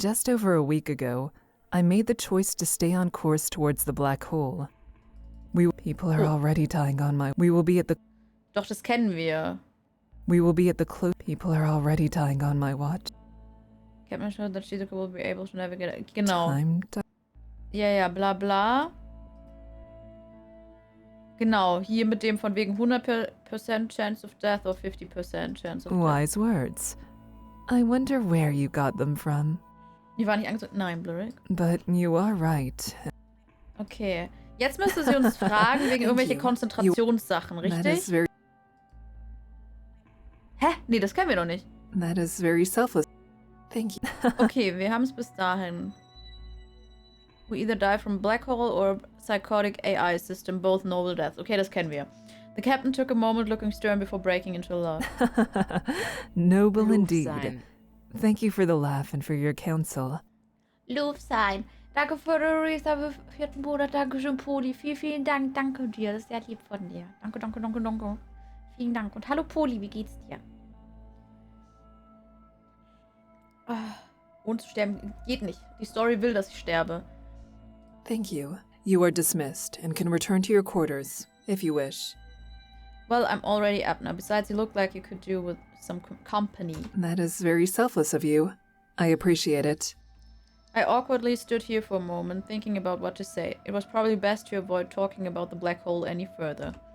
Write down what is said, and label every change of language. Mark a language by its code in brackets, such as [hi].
[en] Just over a week ago, I made the choice to stay on course towards the black hole. People are already dying on my... We will be at the... [de] Doch, das kennen wir. [en] We will be at the close... People are already dying on my watch. Captain assured that Shizuka will be able to navigate... [de] Genau. [en] Time to... [de] Ja, bla bla. Genau, hier mit dem von wegen [en] 100% chance of death [de] or 50% chance of death. [en] Wise words. I wonder where you got them from. [de] Die war nicht angesagt. Nein, Blurrick. [en] But you are right. Okay. [de] Jetzt müsste sie uns fragen wegen irgendwelche Konzentrationssachen, richtig? Hä? Nee, das kennen wir doch nicht. [en] That is very selfless. Thank you. [de] Okay, wir haben es bis dahin. [en] We either die from black hole or psychotic AI system, both noble deaths. [de] Okay, das kennen wir. [en] The captain took a moment looking stern before breaking into a laugh. Noble indeed. Thank you for the laugh and for your counsel. [de] Loof sein. Danke für den Reserve 4. Monat. Dankeschön, Poli. Vielen Dank. Danke dir. Das ist sehr lieb von dir. Danke. Vielen Dank. Und hallo, Poli. Wie geht's dir? Ohne zu sterben geht nicht. Die Story will, dass ich sterbe. [en] Thank you. You are dismissed and can return to your quarters, if you wish. Well, I'm already up now. Besides, you look like you could do with some company. That is very selfless of you. I appreciate it. I awkwardly stood here for a moment, thinking about what to say. It was probably best to avoid talking about the black hole any further.